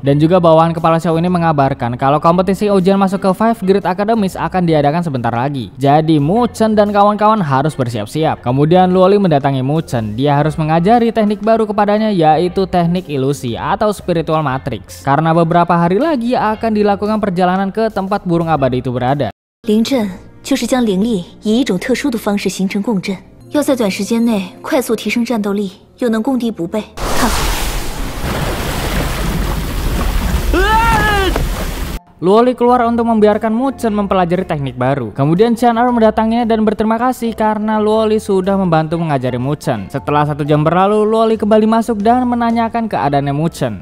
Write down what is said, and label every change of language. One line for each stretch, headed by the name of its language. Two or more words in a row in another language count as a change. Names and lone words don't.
Indonesian: Dan juga bawahan kepala Xiao ini mengabarkan kalau kompetisi ujian masuk ke 5 Grade Academies akan diadakan sebentar lagi. Jadi Muchen dan kawan-kawan harus bersiap-siap. Kemudian Luoli mendatangi Muchen. Dia harus mengajari teknik baru kepadanya, yaitu teknik ilusi atau
English: spiritual matrix.
Indonesian: Karena beberapa hari lagi akan dilakukan perjalanan ke tempat burung abadi itu berada.
Chinese: 灵阵就是将灵力以一种特殊的方式形成共振，要在短时间内快速提升战斗力，又能攻敌不备。看好。
Indonesian: Luoli keluar untuk membiarkan Muchen mempelajari teknik baru. Kemudian Chang'e mendatanginya dan berterima kasih karena Luoli sudah membantu mengajari Muchen. Setelah 1 jam berlalu, Luoli kembali masuk dan menanyakan keadaannya Muchen.